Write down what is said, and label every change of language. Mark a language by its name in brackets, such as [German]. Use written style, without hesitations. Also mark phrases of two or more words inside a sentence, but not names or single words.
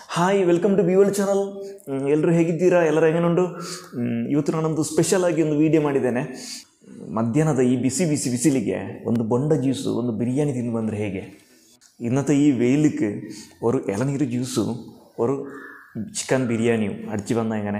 [English] hi welcome to Bival channel. [Kannada] ಎಲ್ಲರೂ ಹೇಗಿದ್ದೀರಾ? ಎಲ್ಲರೂ ಹೇಗೇನುಂಟು? ಇವತ್ತು ನಾನೊಂದು ಸ್ಪೆಷಲ್ ಆಗಿ ಒಂದು ವಿಡಿಯೋ ಮಾಡಿದ್ದೇನೆ. ಮಧ್ಯಾಹ್ನದ ಈ ಬಿಸಿ ಬಿಸಿ ಬಿಸಿಲಿಗೆ ಒಂದು ಬೊಂಡ ಜ್ಯೂಸು, ಒಂದು ಬಿರಿಯಾನಿ ತಿಂದು ಬಂದರೆ ಹೇಗೆ? [Malayalam] ഇന്നത്തെ ഈ വെയിലിക്ക് ഒരു ഇളനീര് ജ്യൂസും ഒരു ചിക്കൻ ബിരിയാണിയും അടിച്ചു വന്നാൽ എങ്ങനെ?